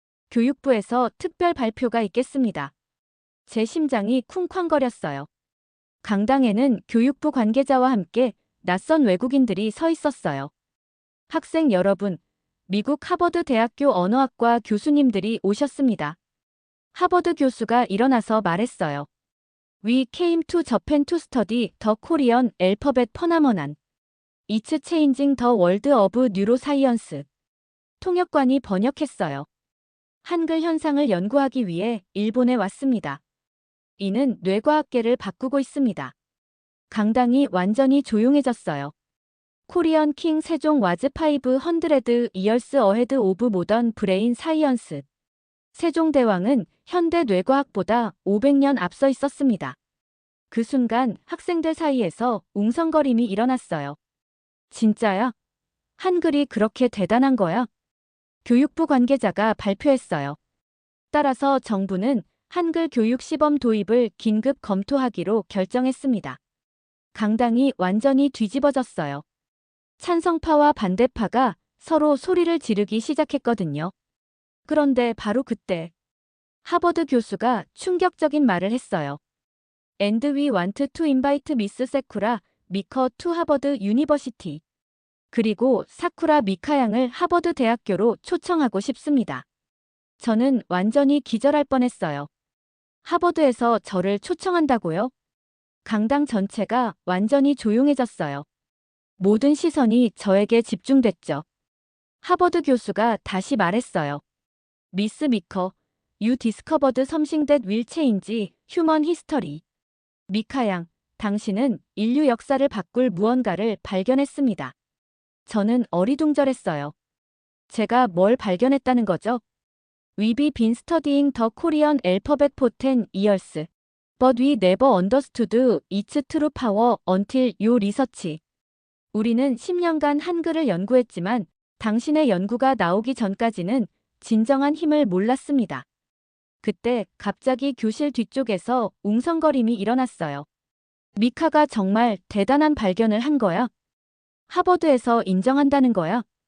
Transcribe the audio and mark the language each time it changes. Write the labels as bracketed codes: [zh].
[ko] 교육부에서 특별 발표가 있겠습니다. 제 심장이 쿵쾅거렸어요. 강당에는 교육부 관계자와 함께 낯선 외국인들이 서 있었어요. 학생 여러분, 미국 하버드 대학교 언어학과 교수님들이 오셨습니다. 하버드 교수가 일어나서 말했어요. [en] We came to Japan to study the Korean alphabet phenomenon. It's changing the world of neuroscience. [ko] 통역관이 번역했어요. 한글 현상을 연구하기 위해 일본에 왔습니다. 이는 뇌과학계를 바꾸고 있습니다. 강당이 완전히 조용해졌어요. [en] 코리안 킹 세종 와즈 500 years ahead of modern brain science. [ko] 세종대왕은 현대 뇌과학보다 500년 앞서 있었습니다. 그 순간 학생들 사이에서 웅성거림이 일어났어요. 진짜야? 한글이 그렇게 대단한 거야? 교육부 관계자가 발표했어요. 따라서 정부는 한글 교육 시범 도입을 긴급 검토하기로 결정했습니다. 강당이 완전히 뒤집어졌어요. 찬성파와 반대파가 서로 소리를 지르기 시작했거든요. 그런데 바로 그때 하버드 교수가 충격적인 말을 했어요. [en] And we want to invite Miss Sakura Mika to Harvard University. [ko] 그리고 사쿠라 미카 양을 하버드 대학교로 초청하고 싶습니다. 저는 완전히 기절할 뻔했어요. 하버드에서 저를 초청한다고요? 강당 전체가 완전히 조용해졌어요. 모든 시선이 저에게 집중됐죠. 하버드 교수가 다시 말했어요. [en] 미스 미커, You discovered something that will change human history. [ko] 미카 양, 당신은 인류 역사를 바꿀 무언가를 발견했습니다. 저는 어리둥절했어요. 제가 뭘 발견했다는 거죠? [en] We've been studying the Korean alphabet for 10 years. But we never understood its true power until your research. [ko] 우리는 10년간 한글을 연구했지만 당신의 연구가 나오기 전까지는 진정한 힘을 몰랐습니다. 그때 갑자기 교실 뒤쪽에서 웅성거림이 일어났어요. 미카가 정말 대단한 발견을 한 거야? 하버드에서 인정한다는 거야?